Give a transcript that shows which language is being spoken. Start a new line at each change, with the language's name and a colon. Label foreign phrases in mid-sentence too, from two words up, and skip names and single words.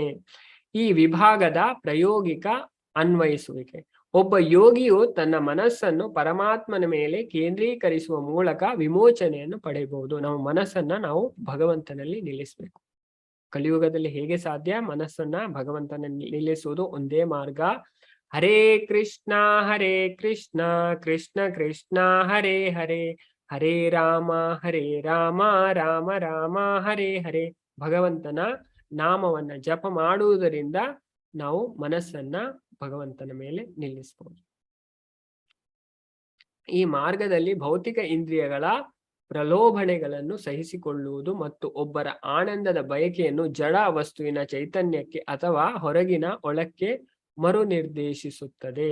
Kannada: ಈ ವಿಭಾಗದ ಪ್ರಾಯೋಗಿಕ ಅನ್ವಯಿಸುವಿಕೆ. ಒಬ್ಬ ಯೋಗಿಯು ತನ್ನ ಮನಸ್ಸನ್ನು ಪರಮಾತ್ಮನ ಮೇಲೆ ಕೇಂದ್ರೀಕರಿಸುವ ಮೂಲಕ ವಿಮೋಚನೆಯನ್ನು ಪಡೆಯಬಹುದು. ನಾವು ಮನಸ್ಸನ್ನ ನಾವು ಭಗವಂತನಲ್ಲಿ ನಿಲ್ಲಿಸಬೇಕು. ಕಲಿಯುಗದಲ್ಲಿ ಹೇಗೆ ಸಾಧ್ಯ? ಮನಸ್ಸನ್ನ ಭಗವಂತನ ನಿಲ್ಲಿಸುವುದು ಒಂದೇ ಮಾರ್ಗ.
Sanskrit: ಹರೇ ಕೃಷ್ಣ ಕೃಷ್ಣ ಕೃಷ್ಣ ಹರೇ ಹರೇ, ಹರೇ ರಾಮ ರಾಮ ರಾಮ ಹರೇ ಹರೇ.
Kannada: ಭಗವಂತನ ನಾಮವನ್ನ ಜಪ ಮಾಡುವುದರಿಂದ ನಾವು ಮನಸ್ಸನ್ನ ಭಗವಂತನ ಮೇಲೆ ನಿಲ್ಲಿಸಬಹುದು. ಈ ಮಾರ್ಗದಲ್ಲಿ ಭೌತಿಕ ಇಂದ್ರಿಯಗಳ ಪ್ರಲೋಭನೆಗಳನ್ನು ಸಹಿಸಿಕೊಳ್ಳುವುದು ಮತ್ತು ಒಬ್ಬರ ಆನಂದದ ಬಯಕೆಯನ್ನು ಜಡ ವಸ್ತುವಿನ ಚೈತನ್ಯಕ್ಕೆ ಅಥವಾ ಹೊರಗಿನ ಒಳಕ್ಕೆ ಮರು ನಿರ್ದೇಶಿಸುತ್ತದೆ.